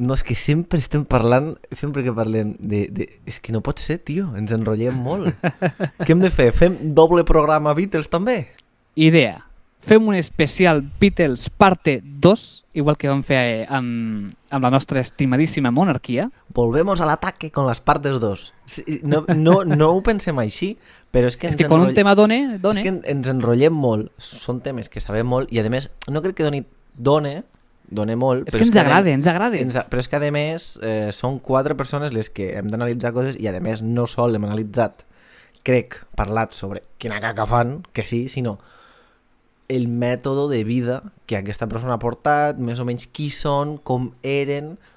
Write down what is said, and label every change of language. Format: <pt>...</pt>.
<ca>No, és que sempre estem parlant, sempre que parlem és que no pot ser, tio, ens enrotllem molt. Què hem de fer? Fem doble programa Beatles també? Idea. Fem un especial Beatles parte 2, igual que vam fer amb la nostra estimadíssima monarquia.</ca> <es>Volvemos al ataque con las partes 2.</es> <ca>No ho pensem així, però és que... És que quan un tema done... És que ens enrotllem molt, són temes que sabem molt i a més, no crec que done molt... És que ens agrada. Però és que a més són 4 persones les que hem d'analitzar coses i a més no sol hem analitzat, crec, parlat sobre quina caca fan, que sí, sinó el mètode de vida que aquesta persona ha portat, més o menys qui són, com eren.</ca>